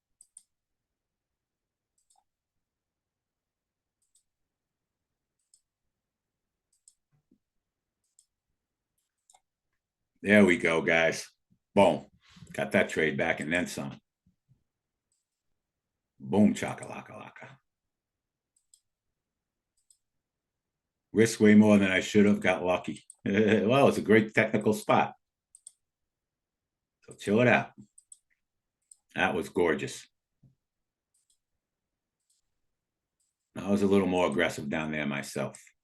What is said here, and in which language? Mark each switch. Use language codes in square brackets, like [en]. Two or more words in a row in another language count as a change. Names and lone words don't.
[en] There we go, guys. Boom. Got that trade back and then some. Boom, chaka-laka-laka. Risk way more than I should have. Got lucky. Well, it's a great technical spot. So chill it out. That was gorgeous. I was a little more aggressive down there myself.